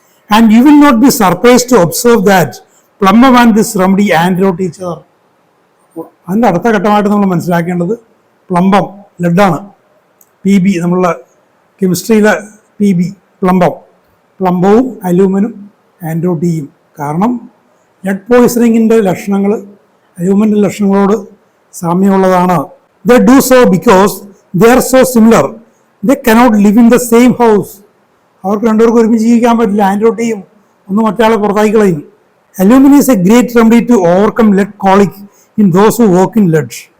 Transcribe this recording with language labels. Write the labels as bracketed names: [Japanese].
[English] And you will not be surprise to observe that plumbum and this remedy antidote each other. [Malayalam] അതിൻ്റെ അടുത്ത ഘട്ടമായിട്ട് നമ്മൾ മനസ്സിലാക്കേണ്ടത് plumbum ലെഡാണ്. PB നമ്മളുടെ കെമിസ്ട്രിയിലെ PB പ്ലംബവും അലൂമിനും ആൻഡ്രോട്ടിയും. കാരണം lead പോയിസണിങ്ങിൻ്റെ ലക്ഷണങ്ങൾ അലൂമിൻ്റെ ലക്ഷണങ്ങളോട് സാമ്യമുള്ളതാണ്. [English] They do so because they are so similar. They cannot live in the same house. [Malayalam] അവർക്ക് രണ്ടുപേർക്കും ഒരുമിച്ച് ജീവിക്കാൻ പറ്റില്ല. ആൻഡ്രോട്ടിയും ഒന്ന് മറ്റയാളെ പുറത്താക്കി കളയും. [English] Aluminum is a great remedy to overcome lead colic in those who work in lead.